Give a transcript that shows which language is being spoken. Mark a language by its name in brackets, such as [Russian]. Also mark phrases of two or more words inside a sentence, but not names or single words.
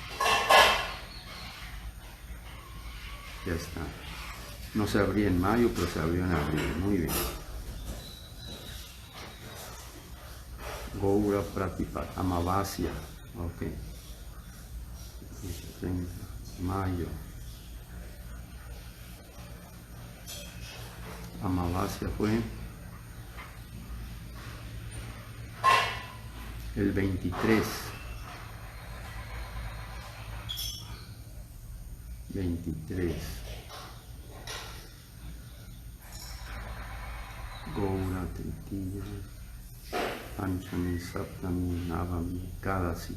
[Spanish] Ya está. No se abría en mayo, pero se abrió en abril. Muy bien. Gaura Pratipat, Amavasya. Ok. 30, mayo. Amavasya fue el 23. 23. Gaura Tritiya, Panchami, Saptami, Navami, Ekadasi.